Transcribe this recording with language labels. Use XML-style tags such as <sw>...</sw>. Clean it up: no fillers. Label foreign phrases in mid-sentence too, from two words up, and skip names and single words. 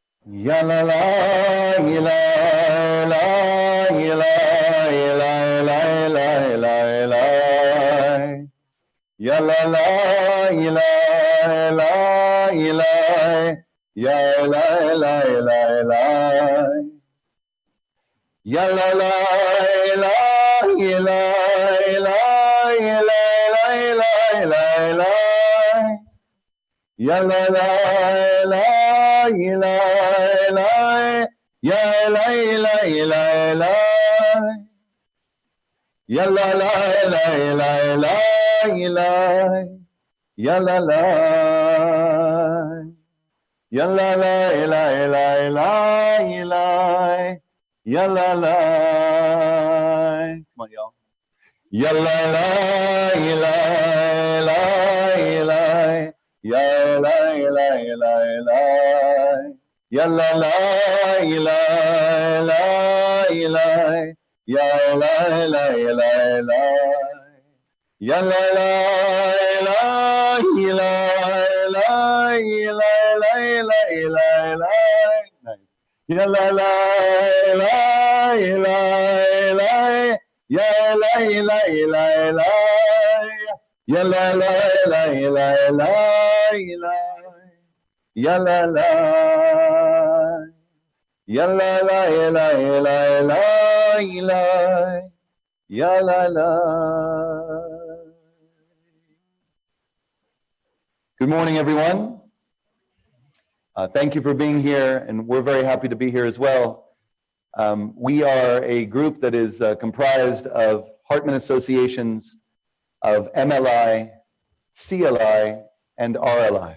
<en>Ya la la ila la ila ila ila ila ila ila ya la la ila la ila ya la la la la ya la la ila ila ila ila ila ila ila ya la la la ila ila ya la ila ila ila ya la la ila ila ila ila ya la la ya la la ila ila ila ila ya la la. Come on, y'all. Ya la la ila ila ila ya la ila ila ila ya la la ila ila ila ya la ila ila ila ya la la ila ila ila ila ila ila ila ya la la ila ila ila ya la ila ila ila ya la la ila ila ila ila ya la la ya la la ila ila ila ila ya la la. Good morning, everyone. Thank you for being here, and we're very happy to be here as well. We are a group that is comprised of Hartman associations of MLI, CLI, and RLI.</en>